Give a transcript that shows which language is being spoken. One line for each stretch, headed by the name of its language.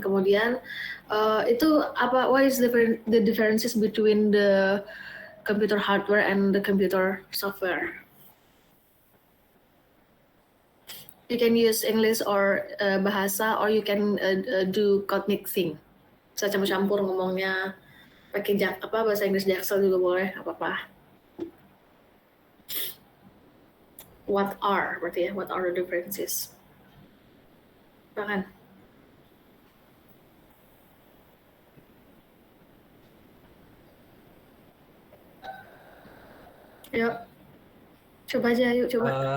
Indonesian: Kemudian itu apa?
English: What is the differences between the computer hardware and the computer software? You can use English or bahasa, or you can do code mixing.
Indonesian: Bisa campur-campur ngomongnya, pakai bahasa Inggris Jaksel juga boleh, apa-apa.
English: What are
Indonesian: berarti ya?
English: What are the differences?
Indonesian: Bahkan. Yuk. Coba aja, yuk coba.